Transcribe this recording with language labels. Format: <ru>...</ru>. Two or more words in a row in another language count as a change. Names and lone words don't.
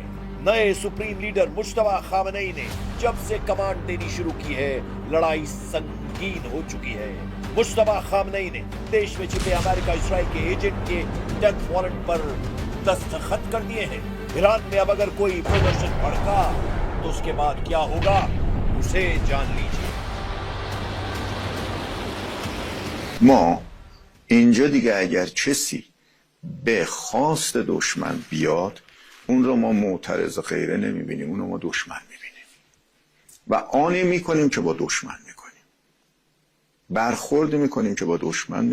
<hi>नए</hi> <en>supreme leader</en> <hi>मुस्तफा खामनेई ने जब से कमांड देनी शुरू की है, लड़ाई संघर्ष संगीन हो चुकी है। मुश्तबा खामनेई ने देश में छिपे अमेरिका इसराइल के एजेंट के</hi> <en>death warrant</en> <hi>पर दस्तखत कर दिए हैं। ईरान में अब अगर कोई प्रदर्शन भड़का तो उसके बाद क्या होगा उसे जान लीजिए।</hi> <fa>ما اینجا دیگه اگر کسی به خواست دشمن بیاد اون رو ما معترض غیره نمیبینیم، اون رو ما دشمن میبینیم و آنی میکنیم که با دشمن میکنیم، برخورد میکنیم که با دشمن میکنیم.</fa>